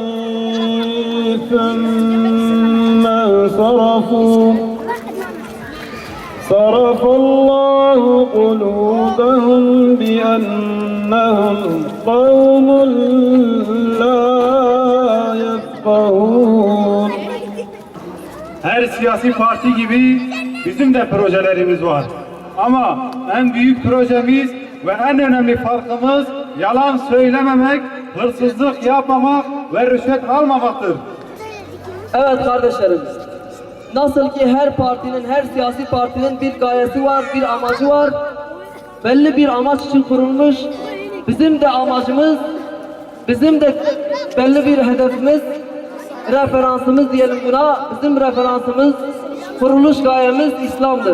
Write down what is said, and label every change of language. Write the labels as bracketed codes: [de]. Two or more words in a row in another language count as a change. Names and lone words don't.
[ar] ثم انصرفوا صرف الله قلوبهم بأنهم قوم لا يفقهون. [tr] Her siyasi parti gibi bizim de projelerimiz var. Ama en büyük projemiz ve en önemli farkımız yalan söylememek, hırsızlık yapmamak ve rüşvet almamaktır. Evet kardeşlerim, nasıl ki her partinin, her siyasi partinin bir gayesi var, bir amacı var, belli bir amaç için kurulmuş, bizim de amacımız, bizim de belli bir hedefimiz, referansımız diyelim buna, bizim referansımız, kuruluş gayemiz İslam'dır.